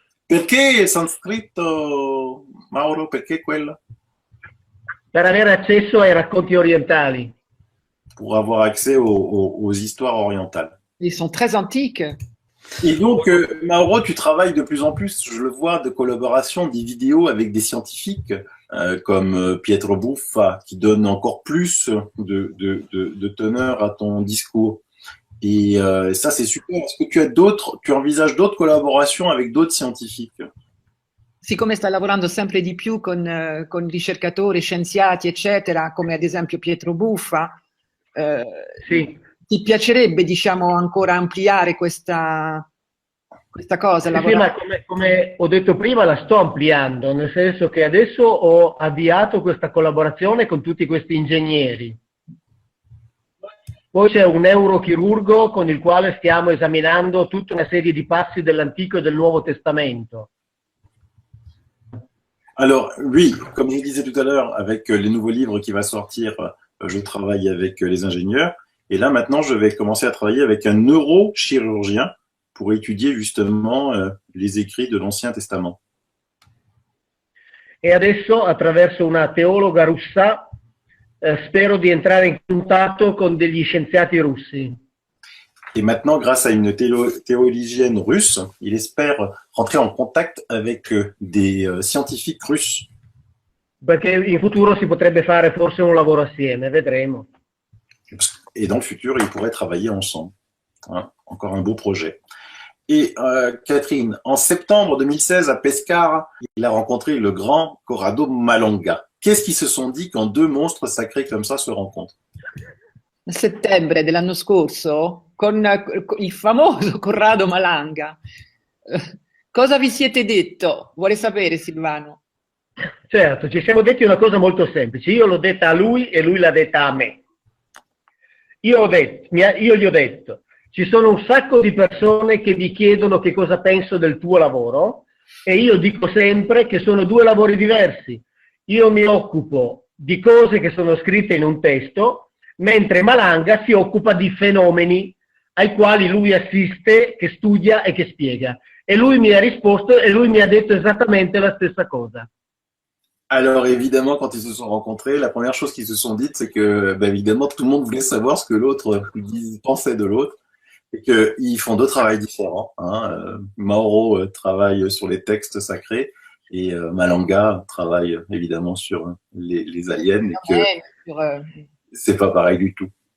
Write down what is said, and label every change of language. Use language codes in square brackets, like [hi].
[it] Perché il sanscrito, Mauro? Perché quello? Per avere accesso ai racconti orientali. [fr] Pour avoir accès aux histoires orientales. Ils sont très antiques. Et donc, Mauro, tu travailles de plus en plus, je le vois, de collaboration, des vidéos avec des scientifiques comme Pietro Buffa, qui donne encore plus de teneur à ton discours. Et ça, c'est super. Est-ce que tu envisages d'autres collaborations avec d'autres scientifiques? [it] Siccome sta lavorando sempre di più con ricercatori, scienziati, eccetera, come ad esempio Pietro Buffa, sì. Ti piacerebbe, diciamo, ancora ampliare questa cosa? Sì, ma come ho detto prima, la sto ampliando, nel senso che adesso ho avviato questa collaborazione con tutti questi ingegneri. Poi c'è un neurochirurgo con il quale stiamo esaminando tutta una serie di passi dell'Antico e del Nuovo Testamento. [fr] Alors, oui, comme je disais tout à l'heure, avec les nouveaux livres qui va sortir, je travaille avec les ingénieurs. Et là, maintenant, je vais commencer à travailler avec un neurochirurgien pour étudier justement les écrits de l'Ancien Testament. [it] E adesso, attraverso una teologa russa, spero di entrare in contatto con degli scienziati russi. [fr] Et maintenant, grâce à une théologienne russe, il espère rentrer en contact avec des scientifiques russes. [it] Perché in futuro si potrebbe fare forse un lavoro assieme, vedremo. [fr] Et dans le futur, ils pourraient travailler ensemble. Hein, encore un beau projet. Et Catherine, en septembre 2016 à Pescara, il a rencontré le grand Corrado Malonga. Qu'est-ce qu'ils se sont dit quand deux monstres sacrés comme ça se rencontrent? [it] A settembre dell'anno scorso, con il famoso Corrado Malanga. Cosa vi siete detto? Vuole sapere, Silvano? Certo, ci siamo detti una cosa molto semplice. Io l'ho detta a lui e lui l'ha detta a me. Io gli ho detto, ci sono un sacco di persone che mi chiedono che cosa penso del tuo lavoro e io dico sempre che sono due lavori diversi. Io mi occupo di cose che sono scritte in un testo, mentre Malanga si occupa di fenomeni ai quali lui assiste, che studia e che spiega. E lui mi ha risposto e lui mi ha detto esattamente la stessa cosa. [fr] Alors évidemment, quand ils se sont rencontrés, la première chose qu'ils se sont dites, c'est que évidemment tout le monde voulait savoir ce que l'autre pensait de l'autre, et qu'ils font deux travails différents. Hein. Mauro travaille sur les textes sacrés et Malanga travaille évidemment sur les aliens, et que c'est pas pareil du tout.